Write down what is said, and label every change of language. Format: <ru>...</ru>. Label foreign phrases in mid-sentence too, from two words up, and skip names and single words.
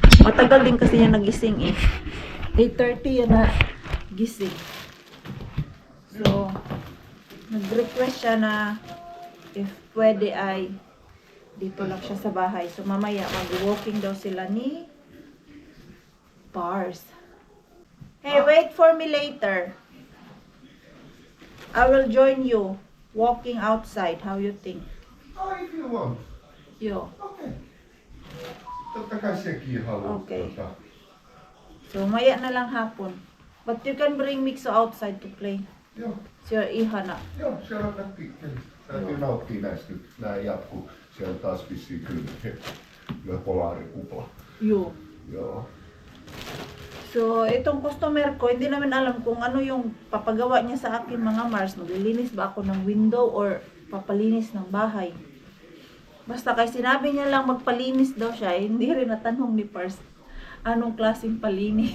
<tl>Matagal din kasi niya nagising eh. 8:30 yan na gising. So, nag-request siya na if pwede ay dito lang siya sa bahay. So, mamaya mag-walking daw sila ni Pars.</tl> <en>Hey, wait for me later. I will join you walking outside. How you think? Oh, if you want.</en> <fi>Yo. Okay. Totta kai sekin haluaa.</fi> <tl>Okay. So, maya na lang hapon.</tl> <en>But you can bring Mikso outside to play.</en> <fi>Joo, So, ihana. joo, siellä on pikkeli. Täytyy nauttia näistä nyt. Nää jatkuu. Siellä on taas vissiin kyllä polaarikupla. Yo. Joo.</fi> <tl>So, itong customer ko, hindi namin alam kung ano yung papagawa niya sa akin mga Mars. Maglilinis ba ako ng window or papalinis ng bahay? Basta kay sinabi niya lang magpalinis daw siya, hindi rin natanong ni Pars anong klaseng palinis.</tl>